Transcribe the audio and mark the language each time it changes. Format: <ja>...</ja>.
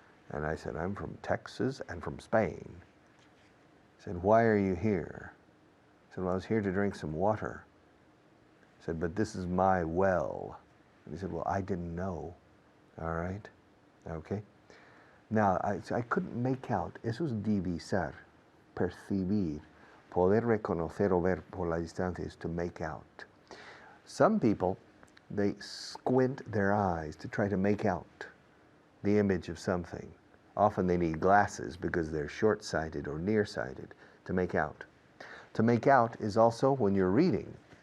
<en>And I said, "I'm from Texas and from Spain." He said, "Why are you here?" I said, "Well, I was here to drink some water." He said, "But this is my well." And he said, "Well, I didn't know." All right? Okay? Now, I couldn't make out.</en> <es>Eso es divisar, percibir. Poder reconocer o ver por la distancia</es> <en>is to make out. Some people, they squint their eyes to try to make out the image of something. Often they need glasses because they're short-sighted or nearsighted to make out. To make out is also when you're reading.</en>